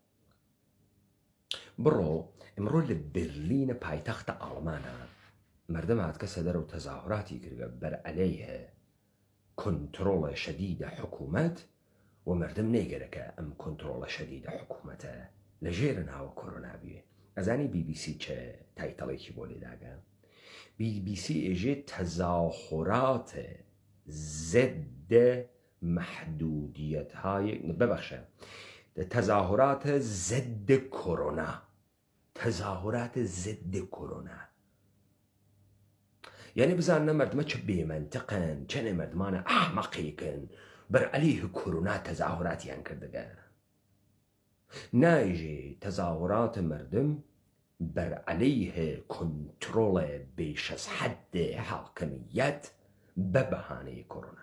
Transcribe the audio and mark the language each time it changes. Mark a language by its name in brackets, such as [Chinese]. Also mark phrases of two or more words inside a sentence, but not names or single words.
[Southern Kurdish] بڕۆ ئەمڕۆ لە برلینە پایتەختە ئاڵمانە مردم هاتکە سەدەرە و تەزاهوراتی کردە بەر عەلەیهە کۆنترۆڵە شەدیدە حکوومەت و مردم نەیگەرەکە ئەم کۆنترۆڵە شەدیدە حکوومەتە لە ژێرە ناوە کۆرۆنا بوێ. ئەزانی BBC چه تایتەڵێکی بۆ لێداگە؟ BBC ئێژێ تەزاهوراتە [Persian] ضد محدودیت‌های ببخشە تظاهرات ضد کرونا، تظاهرات ضد کرونا. [Southern Kurdish] یعنی بزانە مردمە چه بێمەنتەقن، چەنێ مردمانە ئەحمەقێکن بەر عەلەیه کرونا تەزاهوراتیان کردەگە. نایژێ تەزاهورات مردم بەر عەلەیه کۆنترۆڵە بێش ئەز حەد حاکمیەت بە بەهانەی کۆرۆنا.